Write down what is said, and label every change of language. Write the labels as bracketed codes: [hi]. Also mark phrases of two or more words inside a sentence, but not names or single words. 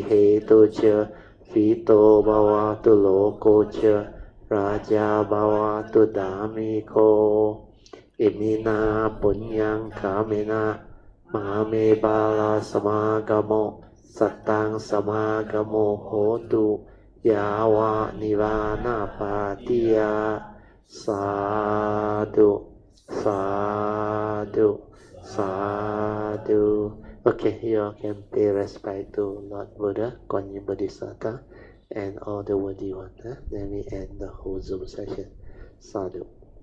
[pi] hetu cha Vito bhavatu loko cha raja bhavatu dhamiko imina punyang kamena mame bala samagamo satang samagamo hotu yawa nivana patiya sadhu sadhu sadhu. [en] Okay, you can pay respect to Lord Buddha, Kuan Yin Bodhisattva, and all the worthy ones. Then we end the whole Zoom session. Sadhu.